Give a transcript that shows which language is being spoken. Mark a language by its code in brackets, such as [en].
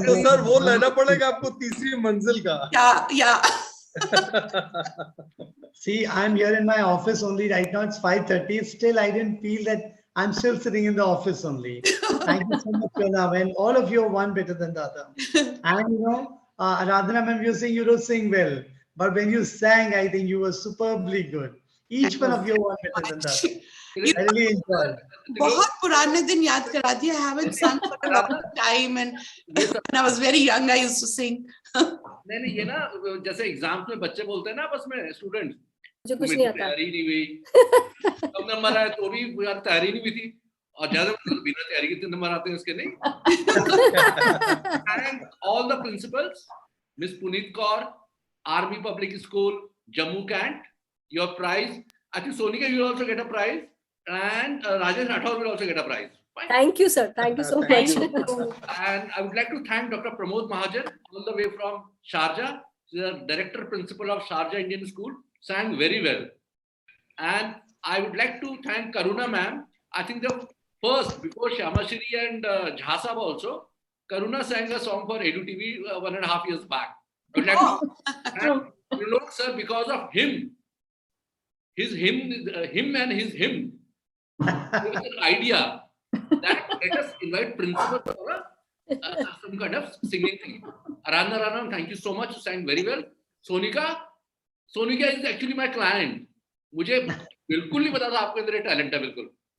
[hi] तो सर वो लेना पड़ेगा आपको तीसरी मंजिल का। [en] Yeah. See, I'm here in my office only right now. It's 5:30. Still, I didn't feel that I'm still sitting in the office only. Thank you so much, Pranav. And all of you are one better than the other. And you know, Aradhana, ma'am, you don't sing well. But when you sang, I think you were superbly good. Each one of you are better than that. I really enjoyed. [hi] बहुत पुराने दिन याद करा दिया. [en] I haven't sung for a long time, and when I was very young, I used to sing. [hi] नहीं ये ना जैसे एग्जाम्स में बच्चे बोलते हैं ना आपस में स्टूडेंट, मुझे कुछ नहीं आता. तैयारी नहीं हुई, कम नंबर आए तो भी यार तैयारी नहीं हुई थी, और ज्यादा बिना तैयारी के नंबर आते हैं इसके नहीं. [en] And all the principals, Miss Puneet Kaur, Army Public School, Jammu Cant, your prize. I think Sonika, you will also get a prize, and Rajesh Rathore will also get a prize. Fine. Thank you, sir. Thank you so much. And I would like to thank Dr. Pramod Mahajan, all the way from Sharjah, the director principal of Sharjah Indian School, sang very well. And I would like to thank Karuna ma'am. I think the first, before Shyama Shri and Jha Sahab also, Karuna sang a song for Edu TV 1.5 years back. I would like to thank Vinod sir, because of him. Him and his hymn. It was an idea that let us invite principal for some kind of singing thing. Aradhana Rana, thank you so much. You sang very well. Sonika is actually my client. [hi] मुझे बिल्कुल नहीं पता था आपके अंदर talent है बिल्कुल.